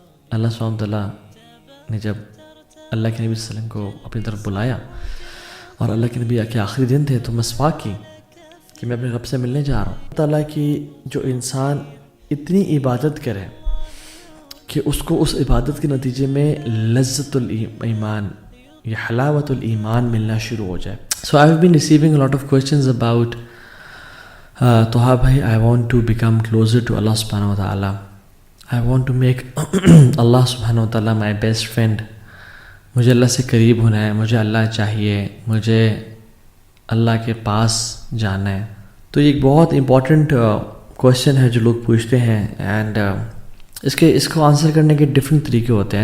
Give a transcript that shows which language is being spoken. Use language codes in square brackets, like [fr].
[ur] اللہ سبحانہ تعالیٰ نے جب اللہ کے نبی صلی اللہ علیہ وسلم کو اپنی طرف بلایا اور اللہ کے نبی کے آخری دن تھے تو مسواک کی کہ میں اپنے رب سے ملنے جا رہا ہوں. تعالیٰ کی جو انسان اتنی عبادت کرے کہ اس کو اس عبادت کے نتیجے میں لذت الایمان یا حلاوت الایمان ملنا شروع ہو جائے. [en] So I have been receiving a lot of questions about Toha bhai, I want to become closer to Allah subhanahu wa ta'ala. I want to make Allah subhanahu wa ta'ala my best friend. [ur] مجھے اللہ سے قریب ہونا ہے، مجھے اللہ چاہیے، مجھے اللہ کے پاس جانا ہے. تو یہ ایک بہت امپورٹنٹ کویشچن ہے جو لوگ پوچھتے ہیں، اینڈ اس کو آنسر کرنے کے ڈفرینٹ طریقے ہوتے ہیں.